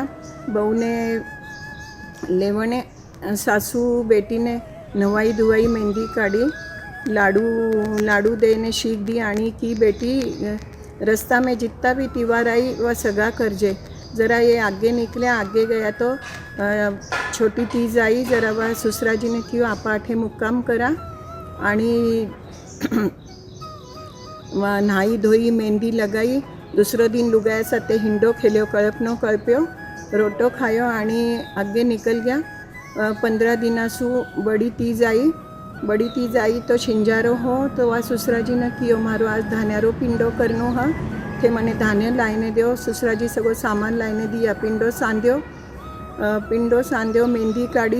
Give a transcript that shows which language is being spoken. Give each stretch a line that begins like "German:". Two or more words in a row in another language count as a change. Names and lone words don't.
Marwari: बहू ने लेवने सासू बेटी ने नवाई धुवाई मेहंदी काढ़ी। लाडू देने शीख दी आनी की बेटी रास्ता में जितना भी त्योहार आई वह सगा करजे। ज़रा ये आगे निकले। आगे गया तो छोटी तीज आई। ज़रा वह ससुरा जी ने क्यों आपा आठे मुक्काम करा आणि वह नहाई धोई मेहंदी लगाई दुसरो दिन लुगाया साथे हिंडो खेल्यो कळपनो कळप्यो रोटो खायो आणि आगे निकल गया। 15 दिनासु बड़ी तीज आई तो शिंजारो हो तो वह ससुराजी ने कियो मारो आज धान्यारो पिंडो करनो हा थे मने धान्य लाइने दो। ससुराजी सगो सामान लाइने दिया पिंडो सांध्यो मेहंदी काढ़ी।